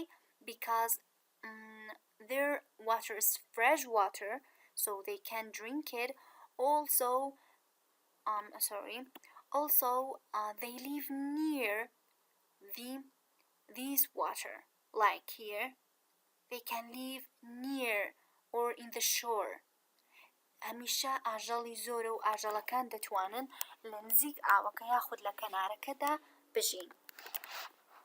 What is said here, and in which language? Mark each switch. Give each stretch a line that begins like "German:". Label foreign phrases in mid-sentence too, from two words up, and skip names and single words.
English: Because their water is fresh water, so they can drink it. Also, they live near these water. Like here, they can live near or in the shore.
Central Kurdish: هەمیشە ئاژەڵی زۆرە و ئاژەڵەکان دەتوانن لە نزیک ئاوەکە یاخود لە کەنارەکەدا بژین.